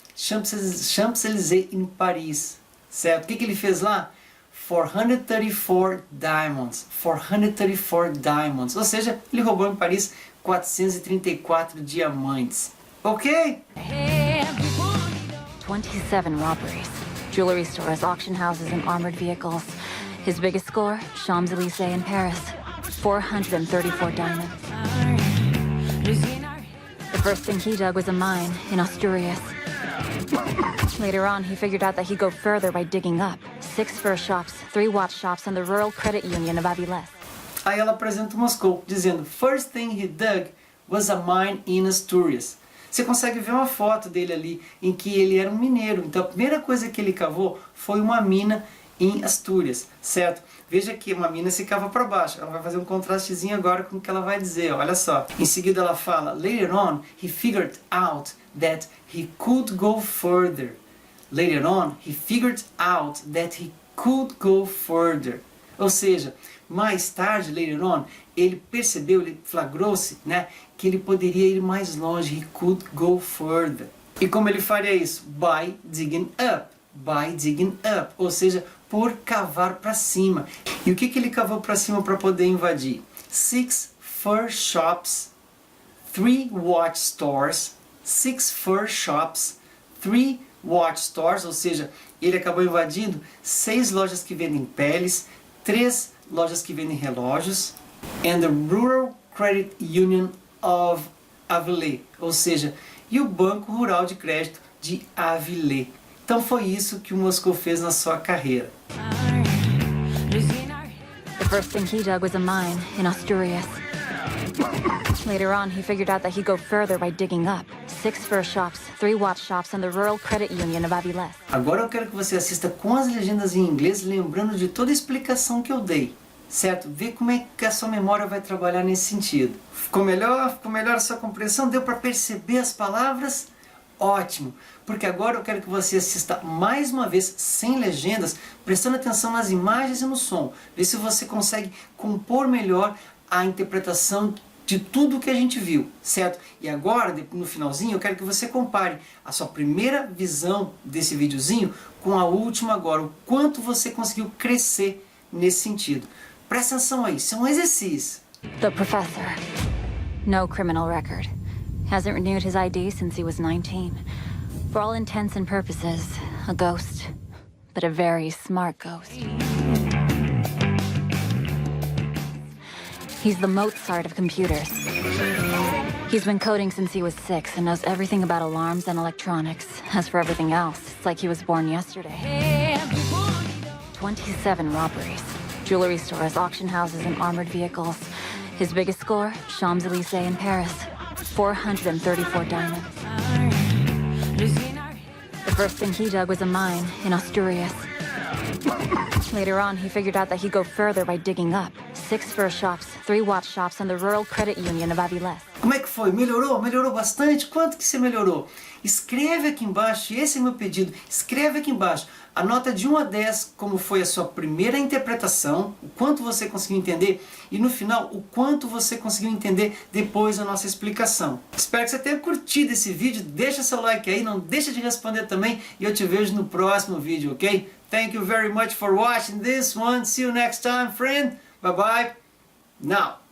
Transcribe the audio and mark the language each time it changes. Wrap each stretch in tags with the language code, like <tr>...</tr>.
<pt>Champs-Élysées em Paris, certo? O que ele fez lá?</pt> <en>434 diamonds, 434 diamonds,</en> <pt>ou seja, ele roubou em Paris 434 diamantes, ok?</pt> <en>27 robberies. Jewelry stores, auction houses, and armored vehicles. His biggest score, Champs-Élysées in Paris. 434 diamonds. The first thing he dug was a mine in Asturias. Later on, he figured out that he'd go further by digging up. 6 fur shops, 3 watch shops, and the Rural Credit Union of Avilés.</en> <pt>Aí ela apresenta Moscou, dizendo</pt> <en>first thing he dug was a mine in Asturias.</en> <pt>Você consegue ver uma foto dele ali, em que ele era um mineiro. Então a primeira coisa que ele cavou foi uma mina em Astúrias, certo? Veja que uma mina se cava para baixo. Ela vai fazer um contrastezinho agora com o que ela vai dizer, olha só. Em seguida ela fala,</pt> <en>later on he figured out that he could go further. Later on he figured out that he could go further.</en> <pt>Ou seja, mais tarde,</pt> <en>later on,</en> <pt>ele percebeu, ele flagrou-se, né, que ele poderia ir mais longe.</pt> <en>He could go further.</en> <pt>E como ele faria isso?</pt> <en>By digging up. By digging up.</en> <pt>Ou seja, por cavar para cima. E o que ele cavou para cima para poder invadir?</pt> <en>6 fur shops, 3 watch stores,</en> <pt>6 fur shops, 3 watch stores, ou seja, ele acabou invadindo 6 lojas que vendem peles, 3 lojas que vendem relógios,</pt> <en>and the Rural Credit Union of Avilés,</en> <pt>ou seja, e o Banco Rural de Crédito de Avilés. Então foi isso que o Moscou fez na sua carreira.</pt> <en>The first thing he dug was a mine in Asturias. Later on, he figured out that he'd go further by digging up. 6 fur shops, 3 watch shops, and the Rural Credit Union of Avilés.</en> <pt>Agora eu quero que você assista com as legendas em inglês, lembrando de toda a explicação que eu dei, certo? Vê como é que a sua memória vai trabalhar nesse sentido. Ficou melhor a sua compreensão? Deu para perceber as palavras? Ótimo! Porque agora eu quero que você assista mais uma vez, sem legendas, prestando atenção nas imagens e no som. Vê se você consegue compor melhor a interpretação de tudo que a gente viu, certo? E agora, no finalzinho, eu quero que você compare a sua primeira visão desse videozinho com a última agora, o quanto você conseguiu crescer nesse sentido. Presta atenção aí, isso é um exercício.</pt> <en>The professor. No criminal record. Hasn't renewed his ID since he was 19. For all intents and purposes, a ghost. But a very smart ghost. He's the Mozart of computers. He's been coding since he was 6 and knows everything about alarms and electronics. As for everything else, it's like he was born yesterday. 27 robberies. Jewelry stores, auction houses, and armored vehicles. His biggest score, Champs-Élysées in Paris. 434 diamonds. The first thing he dug was a mine in Asturias. Later on, he figured out that he'd go further by digging up. 6 fur shops, 3 watch shops, and the Rural Credit Union of Avilés.</en> <pt>Como é que foi? Melhorou? Melhorou bastante? Quanto que você melhorou? Escreve aqui embaixo, e esse é meu pedido, escreve aqui embaixo a nota de 1 a 10, como foi a sua primeira interpretação, o quanto você conseguiu entender, e no final, o quanto você conseguiu entender depois da nossa explicação. Espero que você tenha curtido esse vídeo, deixa seu like aí, não deixa de responder também, e eu te vejo no próximo vídeo, ok?</pt> <en>Thank you very much for watching this one, see you next time, friend, bye bye, now.</en>